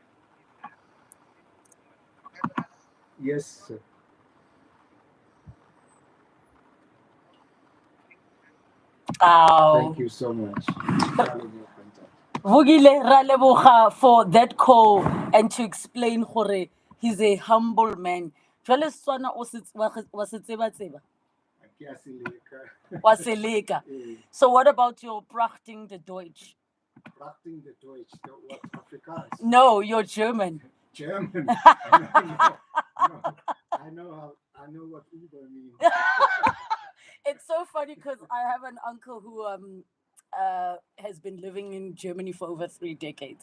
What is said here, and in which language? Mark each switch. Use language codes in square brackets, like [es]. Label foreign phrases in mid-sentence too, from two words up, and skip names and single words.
[en] Yes, sir. Thank you so much. [tn] Vugile ra leboga [en] for that call and to explain gore he's a humble man. [tn] Jwale Setswana wa se tseba. Wa se leka. [en] So what about your Prachting the Deutsch? Prachting the Deutsch, what, Afrikaans? No, you're German. German. I know what Uber means. It's so funny because I have an uncle who has been living in Germany for over 3 decades.